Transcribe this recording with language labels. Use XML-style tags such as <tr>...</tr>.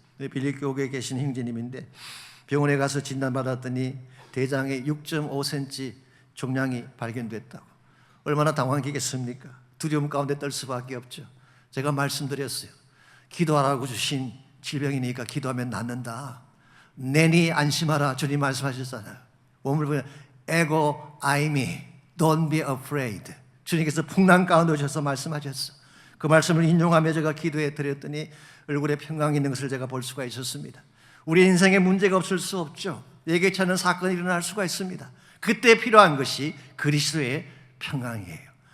<ko>빌립교회에 계신 형제님인데 병원에 가서 진단받았더니 대장에 6.5cm 종양이 발견됐다고. 얼마나 당황하겠습니까? 두려움 가운데 떨 수밖에 없죠. 제가 말씀드렸어요. 기도하라고 주신 질병이니까 기도하면 낫는다. 내니 안심하라 주님 말씀하셨잖아요. 몸을 보면</ko> <en>ego aimi don't be afraid.</en> <ko>주님께서 풍랑 가운데 오셔서 말씀하셨어. 그 말씀을 인용하며 제가 기도해 드렸더니 얼굴에 평강이 있는 것을 제가 볼 수가 있었습니다. 우리 인생에 문제가 없을 수 없죠. 예기치 않은 사건이 일어날 수가 있습니다. 그때 필요한 것이 그리스도의 평강이에요.</ko>